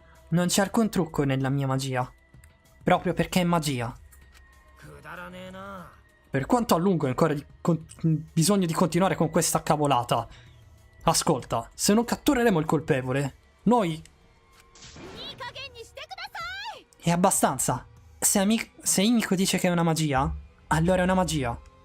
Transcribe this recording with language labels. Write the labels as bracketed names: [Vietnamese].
[Italian] Non c'è alcun trucco nella mia magia. Proprio perché è magia. [Japanese] くだらねえな [Italian] Per quanto a lungo hai ancora bisogno di continuare con questa cavolata? Ascolta, se non cattureremo il colpevole, noi... [Japanese] いい加減にしてください [Italian] È abbastanza. se Himiko dice che è una magia, allora è una magia.